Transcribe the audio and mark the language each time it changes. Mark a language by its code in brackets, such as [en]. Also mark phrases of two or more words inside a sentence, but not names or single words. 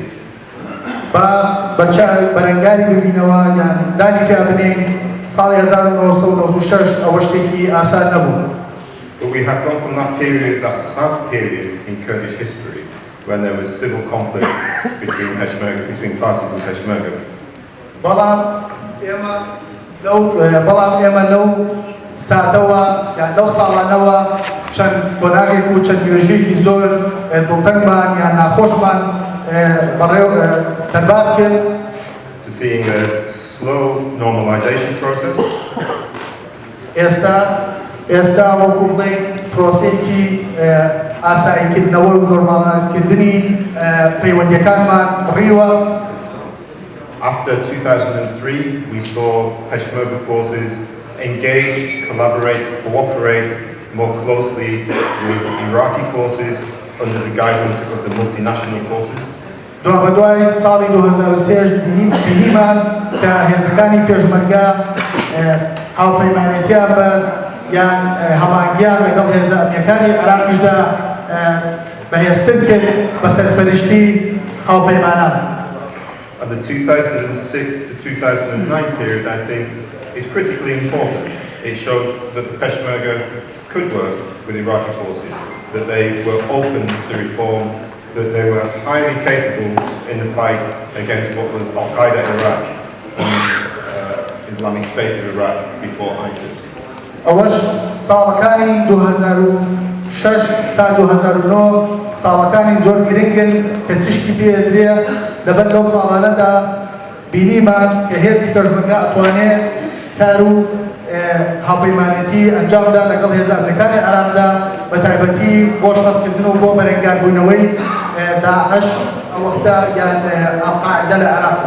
[ckb] با بەرەنگاری ببینەوە یان دانی پیا بنێین ساڵی 1996 ئەوە شتێکی ئاسان نەبوو. [en] But we have gone from that period, that sad period in Kurdish history, when there was civil conflict between parties in Peshmerga. [ckb] بەڵام ئێمە لەو ساتەوە یان لەو ساڵانەوە چەند کۆناغێک و چەند نوێژێکی زۆر دڵتەنگمان یان ناخۆشمان بەڕێو دەرباز کرد. [en] To to seeing a slow normalization process. [ckb] ئێستا وەکو بڵێن پرۆسەیەکی ئاساییکردنەوە و نۆرماڵایزکردنی پەیوەندیەکانمان ڕیوە. [en] After 2003, we saw Peshmerga forces engage, collaborate, cooperate more closely with Iraqi forces under the guidance of the multinational forces. [ckb] دوای ساڵی 2003 بینیمان کە هێزەکانی پێشمەرگە هاوپەیمانێتیان بەست یان هەماهەنگیان لەگەڵ هێزە ئەمنیەکانی عێراقیشدا بەهێزتر کرد بە سەرپەرشتی هاوپەیمانان. [en] And the 2006 to 2009 period, I think, is critically important. It showed that the Peshmerga could work with Iraqi forces, that they were open to reform, that they were highly capable in the fight against what was Al-Qaeda Iraq and Islamic State of Iraq before ISIS. [ckb] ئەوەش ساڵەکانی 2006 تا 2009 ساڵەکانی زۆر گرنگن کە تشکی پێدرێ لەبەر لەو ساڵانەدا بینیمان کە هێزی پێشمەرگە ئەتوانێت کار و هاوپەیمانێتی ئەنجامدا لەگەڵ هێزە ئەمریکانی عێراقدا بە تایبەتی بۆ شەڕکردن و بۆ بەرەنگاربوونەوەی داعش ئەو وەختە یان ئەڵقاعیدە لە عێراقدا.